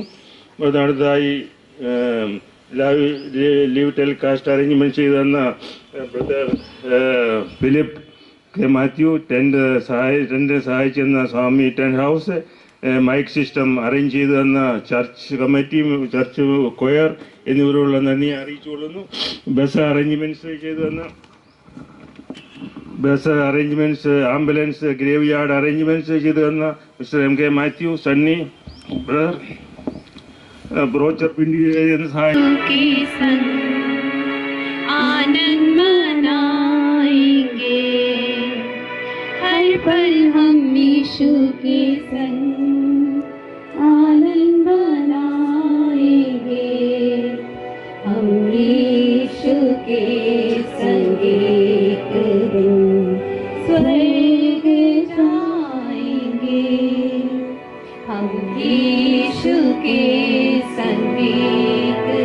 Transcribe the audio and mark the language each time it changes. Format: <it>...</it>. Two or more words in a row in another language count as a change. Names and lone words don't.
<ml>അടുത്തതായി</ml> <en>live telecast arrangement</en> <ml>ചെയ്തു തന്ന ബ്രദർ ഫിലിപ്പ് കെ മാത്യു, ടെൻറ്റ് സഹായിച്ചെന്ന സ്വാമി ടെൻറ്റ് ഹൗസ്,</ml> <en>mike system arrange</en> <ml>ചെയ്തു തന്ന</ml> <en>church committee, church choir</en> <ml>എന്നിവരുള്ള നന്ദിയെ അറിയിച്ചുകൊള്ളുന്നു.</ml> <en>bus arrangements, ambulance, grave yard arrangements</en> <ml>ചെയ്തു തന്ന മിസ്റ്റർ MK മാത്യു, സണ്ണി ബ്രദർ, ब्रोचर पिंडी</ml> <hi>आनंद मनाएंगे, हर पल हम यीशु के संग आनंद मनाएंगे, हम यीशु के संग एक दिन स्वर्ग जाएंगे, हम यीशु के संगीत</hi>